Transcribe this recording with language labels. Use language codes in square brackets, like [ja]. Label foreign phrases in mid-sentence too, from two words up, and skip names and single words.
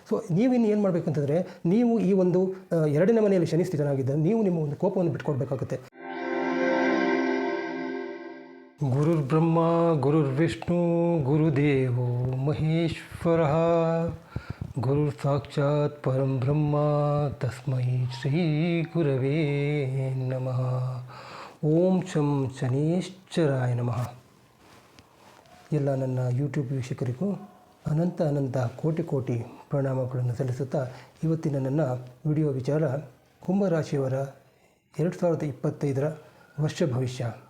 [kn] ಸೊ ನೀವಿನ್ನು ಏನು ಮಾಡಬೇಕಂತಂದರೆ, ನೀವು ಈ ಒಂದು ಎರಡನೇ ಮನೆಯಲ್ಲಿ ಶನಿ ಸ್ಥಿತನಾಗಿದ್ದರೆ ನೀವು ನಿಮ್ಮ ಒಂದು ಕೋಪವನ್ನು ಬಿಟ್ಕೊಡ್ಬೇಕಾಗುತ್ತೆ. [sa] ಗುರುರ್ ಬ್ರಹ್ಮ ಗುರುರ್ ವಿಷ್ಣು ಗುರುದೇವೋ ಮಹೇಶ್ವರ ಗುರುರ್ ಸಾಕ್ಷಾತ್ ಪರಂ ಬ್ರಹ್ಮ ತಸ್ಮೈ ಶ್ರೀ ಗುರವೇ ನಮಃ. ಓಂ ಶಂ ಶನೀಶ್ಚರಾಯ ನಮಃ. [kn] ಎಲ್ಲ ನನ್ನ ಯೂಟ್ಯೂಬ್ ವೀಕ್ಷಕರಿಗೂ ಅನಂತ ಕೋಟಿ ಪ್ರಣಾಮಗಳನ್ನು ಸಲ್ಲಿಸುತ್ತಾ, ಇವತ್ತಿನ ನನ್ನ ವಿಡಿಯೋ ವಿಚಾರ ಕುಂಭರಾಶಿಯವರ 2025 ವರ್ಷ ಭವಿಷ್ಯ.